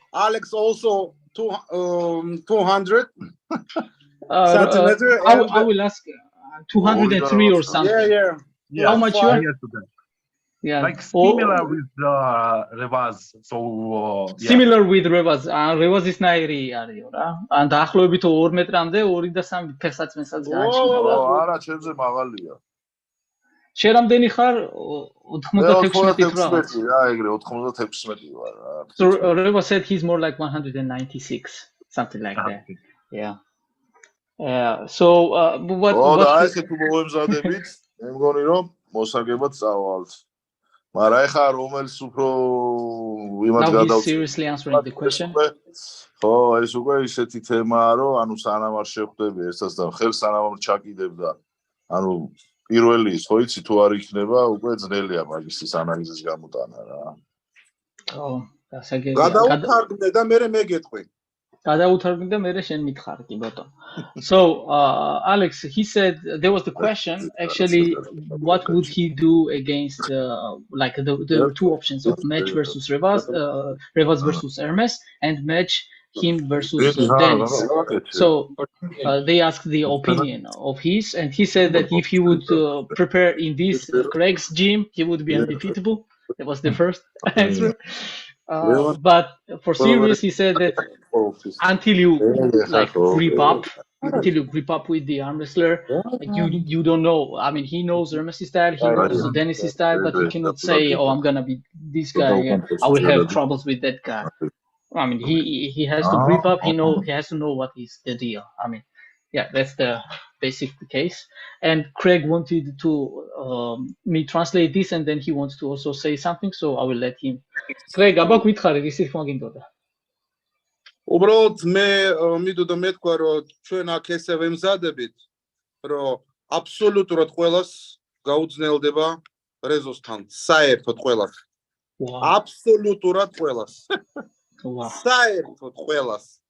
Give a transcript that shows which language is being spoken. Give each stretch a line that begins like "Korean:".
English: Alex also 200 centimeter. I will ask 203 or something. Yeah. How much you are? Yeah. Like similar with Revaz. So Similar with Revaz. Revaz is nairi
Georgian: არის რა. ან დაახლოებით 2 მეტრამდე 2 და 3 ფეხსაცმელსაც გააჩნია რა. არა, ჩემზე მაღალია. შენ რამდენი ხარ? 96 რა. რა, ეგრე 96 ვარ რა.
English: So Revaz said he's more like 196, something like that. Yeah. So what
Georgian: და ეს თუ მოემზადებით, მე მგონი რომ მოსაგებად წავალთ. მაგრამ ეხა რომელს უფრო ვიმად
English: Now he's
Georgian: გადავწყვეტ.
English: seriously answering the question.
Georgian: ხო, ეს უკვე ისეთი თემაა, რომ ანუ სანამ არ შეხვდები ერთსაც და ხელს სანამ არ ჩაკიდებ და ანუ პირველი ის ხო იცი თუ არ იქნება, უკვე ძნელია მაგისტრის ანალიზის გამოტანა რა. ხო, გასაგებია. გადაუთარგმნე და მე მეგეთყვი. გადაუთარგმნე და მე შენ მითხარ კი ბატონო.
English: So Alex, he said there was the question actually what would he do against like the two options of match versus Revaz versus Hermes and match him versus Dennis. So they asked the opinion of his and he said that if he would prepare in this Craig's gym he would be undefeatable. That was the first answer. But for serious, he said that until you like grip up with the arm wrestler, you don't know. I mean, he knows Hermes' style, he knows Dennis' style, but he cannot say, "Oh, I'm gonna be this guy. And I will have troubles with that guy." I mean, he has to grip up. He has to know what is the deal. I mean, yeah, that's the basic case. And Craig wanted to me translate this, and then he wants to also say something, so I will let him.
Georgian: Craig, აბა გითხარი, ისი თქმა გინდოდა? უბრალოდ მე მიდოდა მეთქვა, რომ ჩვენ აქ ესე ვემზადებით, რომ აბსოლუტურად ყველას გაუძნელდება რეზოსთან, საერთოდ ყველას. აბსოლუტურად ყველას. საერთოდ ყველას.